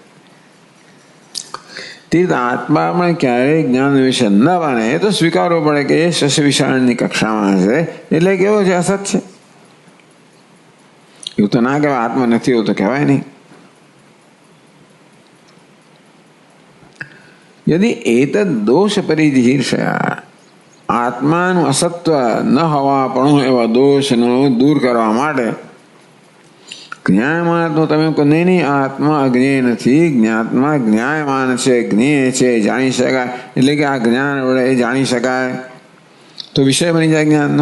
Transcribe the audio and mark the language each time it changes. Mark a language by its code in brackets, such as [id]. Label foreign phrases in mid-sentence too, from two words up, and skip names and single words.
[gu] તે આત્મામાં ક્યારેય જ્ઞાન વિશે ન બને તો સ્વીકારવો પડે કે એ શસ્ય વિષાણની કક્ષામાં છે, એટલે કેવો છે? અસત છે. એવું તો ના કહેવાય. આત્મા નથી એવું તો કહેવાય નહીં. [sa] यदि एतद् दोष परिधीर्षया [gu] આત્માનું અસત્વ ન હોવાપણું એવા દોષનો દૂર કરવા માટે જ્ઞાયમાન તો તમે કહો નહીં આત્મા અજ્ઞેય નથી, જ્ઞાત્મા જ્ઞાયમાન છે, જ્ઞેય છે, જાણી શકાય, એટલે કે આ જ્ઞાન વડે જાણી શકાય તો વિષય બની જાય જ્ઞાનનો.